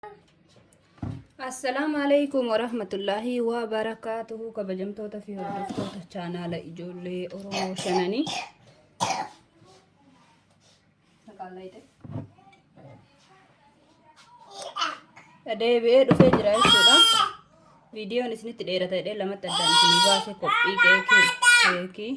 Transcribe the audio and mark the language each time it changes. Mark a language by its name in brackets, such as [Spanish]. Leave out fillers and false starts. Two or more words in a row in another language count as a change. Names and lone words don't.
[Arabic] السلام عليكم ورحمة الله وبركاته. [Oromo] Kabajamtoota fi hordoftoota channel ijoollee Oromoo shananii. Deebi'ee dhufee jira jechuudha. Viidiyoon isinitti dheerata jedhee lamatti addaan isinii baasee qophii keekii.